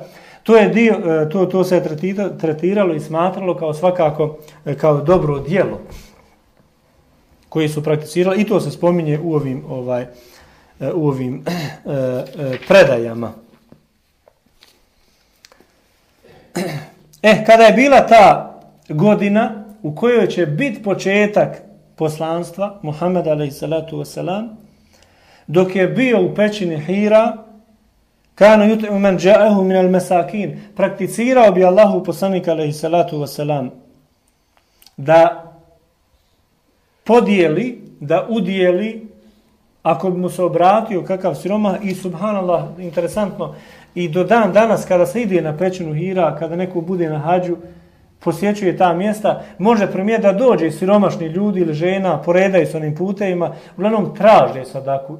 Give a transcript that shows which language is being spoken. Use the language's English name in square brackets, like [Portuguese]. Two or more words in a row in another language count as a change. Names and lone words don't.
[Bosnian] To se tretiralo i smatralo kao svakako kao dobro djelo koje su prakticirali, i to se spominje u ovim predajama. Kada je bila ta godina u kojoj će biti početak poslanstva Muhammeda [Arabic] عليه الصلاة والسلام, [Bosnian] dok je bio u pećini Hira, [Arabic] كان يطعم من جاءه من المساكين, [Bosnian] prakticirao bi Allahu poslanik [Arabic] عليه الصلاة والسلام [Bosnian] da podijeli, da udijeli, ako bi mu se obratio kakav siromah. I subhanallah, interesantno, i do dan danas kada se ide na pećinu Hira, kada neko bude na hađu, posjećuje ta mjesta, može primijetiti da dođe siromašni ljudi ili žena, poredaju s onim putevima, uglavnom traže sadaku.